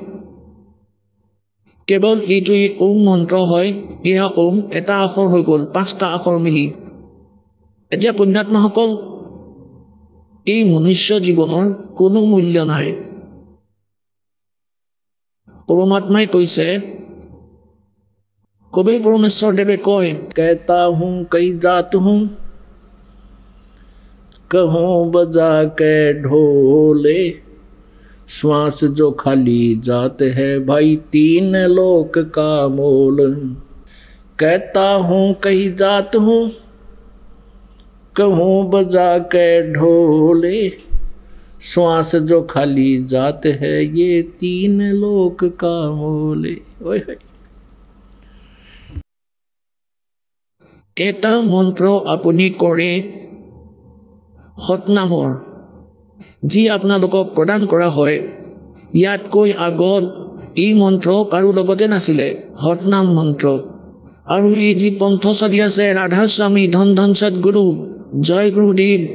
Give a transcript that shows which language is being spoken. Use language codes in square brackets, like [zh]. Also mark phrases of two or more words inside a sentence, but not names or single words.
[as] কেৱল এইটোৱেই ওম মন্ত্ৰ হয় এয়া ওম এটা আখৰ হৈ গ'ল 5টা আখৰ মিলি এতিয়া পুণ্যাত্মাসকল এই মনুষ্য জীৱনৰ কোনো মূল্য নাই পৰমাত্মাই কৈছে কবি পৰমেশ্বৰ দেৱে কয় [hi] कहता हूँ कई जात हूँ कहूँ बजा के ढोले श्वास जो खाली जात है भाई 3 लोक का मोल कहता हूँ कई जात हूँ कहूँ बजा के ढोले श्वास जो खाली जात है ये 3 लोक का मोले [as] এটা মন্ত্ৰ আপুনি কৰে সতনামৰ যি আপোনালোকক প্ৰদান কৰা হয় ইয়াতকৈ আগত এই মন্ত্ৰ কাৰো লগতে নাছিলে সতনাম মন্ত্ৰ আৰু এই যি পন্থ চলি আছে ৰাধা স্বামী ধন ধন সদগুৰু জয় গুৰুদেৱ